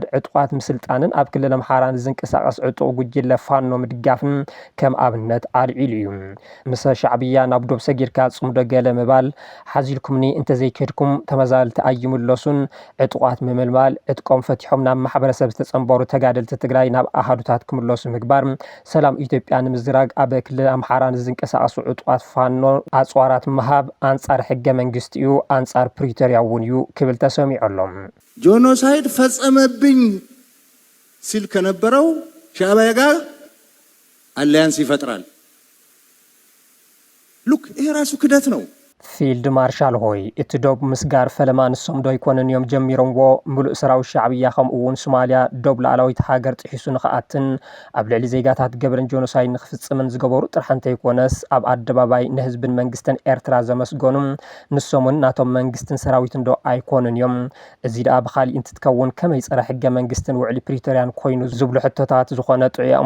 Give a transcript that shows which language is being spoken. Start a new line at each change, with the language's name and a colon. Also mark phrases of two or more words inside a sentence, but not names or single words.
Tigrinya: ዕጡቃት ምስልጣንን ኣብ ክልል ኣምሓራን ዝንቀሳቐስ ዕጡቕ ጉጅለ ፋኖ ምድጋፍን ከም ኣብነት ኣልዒሉ እዩ። ምስ ሻዕብያ ናብ ዶብ ሰጊርካ ጽምዶ ገለ ምባል ሓዚልኩምኒ እንተዘይከድኩም ተመዛበልቲ ኣይምለሱን ዕጡቃት ምምልማል ዕጥቆም ፈቲሖም ናብ ማሕበረሰብ ዝተጸንበሩ ተጋደልቲ ትግራይ ናብ ኣሃዱታት ክምለሱ ምግባር ሰላም ኢትዮጵያ ንምዝራግ ኣብ ክልል ኣምሓራን ዝንቀሳቐሱ ዕጡቃት ፋኖ ኣጽዋራት ምሃብ ኣንጻር ሕገ መንግስቲ እዩ ኣንጻር ፕሪቶሪያ እውን እዩ ክብል ተሰሚዖሎም።
Amharic: ጆኖሳይድ ፈጸመብኝ ሲል ከነበረው ሻዕቢያ ጋር አሊያንስ ይፈጥራል። ሉክ ይሄ ራሱ ክደት ነው።
Tigrinya: ፊልድ ማርሻል ሆይ እቲ ዶብ ምስጋር ፈለማ ንሶም ዶ ይኮነን እዮም ጀሚሮምዎ ሙሉእ ሰራዊት ሻዕብያ ከምኡ እውን ሶማልያ ዶብ ላዕለዊት ሃገር ጥሒሱ ንኽኣትን ኣብ ልዕሊ ዜጋታት ገብረን ጆኖሳይድ ንኽፍጽምን ዝገበሩ ጥራሕ እንተይኮነስ ኣብ ኣደባባይ ንህዝብን መንግስትን ኤርትራ ዘመስገኑ ንሶምን ናቶም መንግስትን ሰራዊትን ዶ ኣይኮኑን እዮም። እዚ ደኣ ብኻሊእ እንትትከውን ከመይ ፀረ ሕገ መንግስትን ውዕሊ ፕሪቶሪያን ኮይኑ ዝብሉ ሕቶታት ዝኾነ ጥዑይ ኣእምሮ